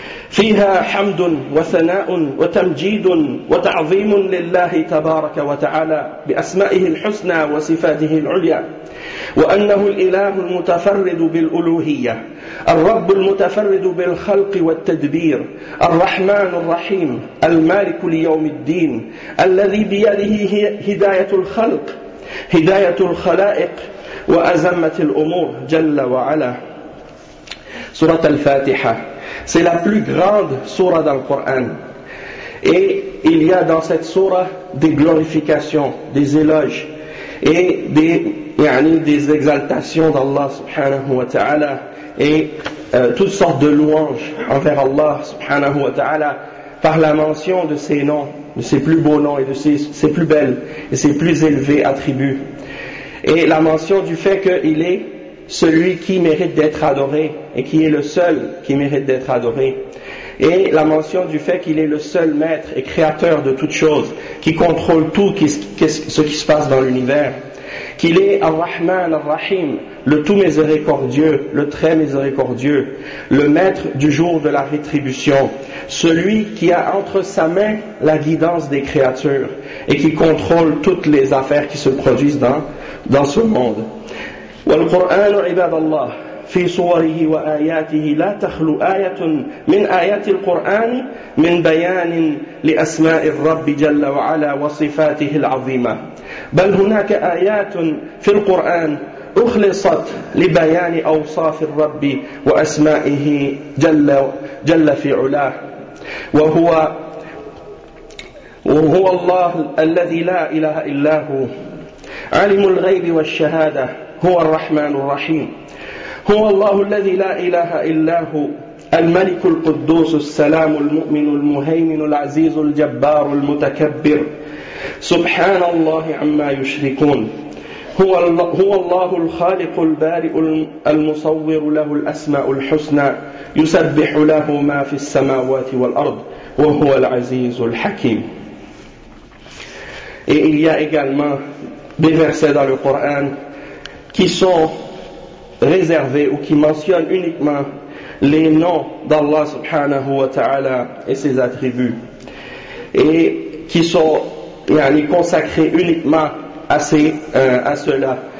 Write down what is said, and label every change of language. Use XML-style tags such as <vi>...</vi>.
<ar>فيها حمد وثناء وتمجيد وتعظيم لله تبارك وتعالى بأسمائه الحسنى وصفاته العليا وأنه الإله المتفرد بالألوهية الرب المتفرد بالخلق والتدبير الرحمن الرحيم المالك ليوم الدين الذي بيده هداية الخلق هداية الخلائق وأزمة الأمور جل وعلا سورة الفاتحة.</ar> <fr>C'est la plus grande surah dans le Coran. Et il y a dans cette surah des glorifications, des éloges et des exaltations d'Allah subhanahu wa ta'ala et toutes sortes de louanges envers Allah subhanahu wa ta'ala par la mention de ses noms, de ses plus beaux noms et de ses plus belles et ses plus élevés attributs. Et la mention du fait qu'il est celui qui mérite d'être adoré et qui est le seul qui mérite d'être adoré. Et la mention du fait qu'il est le seul maître et créateur de toutes choses, qui contrôle tout ce qui se passe dans l'univers. Qu'il est Ar-Rahman Ar-Rahim, le tout miséricordieux, le très miséricordieux, le maître du jour de la rétribution, celui qui a entre sa main la guidance des créatures et qui contrôle toutes les affaires qui se produisent dans ce monde.</fr> <ar>والقرآن عباد الله في صوره وآياته لا تخلو آية من آيات القرآن من بيان لأسماء الرب جل وعلا وصفاته العظيمة بل هناك آيات في القرآن أخلصت لبيان أوصاف الرب وأسمائه جل جل في علاه وهو الله الذي لا إله إلا هو عالم الغيب والشهادة هو الرحمن الرحيم هو الله الذي لا إله إلا هو الملك القدوس السلام المؤمن المهيمن العزيز الجبار المتكبر سبحان الله عما يشركون هو الله الخالق البارئ المصور له الأسماء الحسنى يسبح له ما في السماوات والأرض وهو العزيز الحكيم.</ar> <fr>Et il y a également des versets dans le Coran qui sont réservés ou qui mentionnent uniquement les noms d'Allah subhanahu wa ta'ala et ses attributs et qui sont yani, consacrés uniquement à cela.</fr>